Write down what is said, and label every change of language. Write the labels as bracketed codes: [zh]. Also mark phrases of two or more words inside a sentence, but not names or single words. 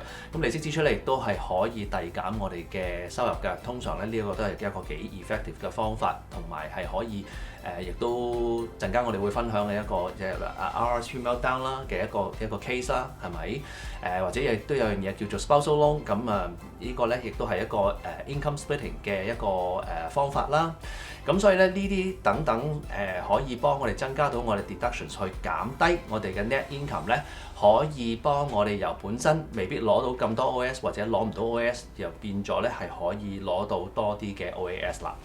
[yue] 咁利息支出咧，亦都係可以遞減我哋嘅收入嘅。通常咧，呢一個都係一個幾 effective 嘅方法，同埋係可以亦都陣間我哋會分享嘅一個即係 [en] RRSP meltdown [yue] 啦嘅一個 case 啦，係咪？或者亦都有樣嘢叫做 [en] spousal loan， [yue] 咁呢個咧亦都係一個 [en] income splitting [yue] 嘅一個方法啦。咁所以咧，呢啲等等可以幫我哋增加到我哋 deductions 去減低我哋嘅 [en] net income [yue] 咧，可以幫我哋由本身未必攞到咁多 OAS 或者攞唔到 OAS，又變咗咧係可以攞到多啲嘅 OAS 啦。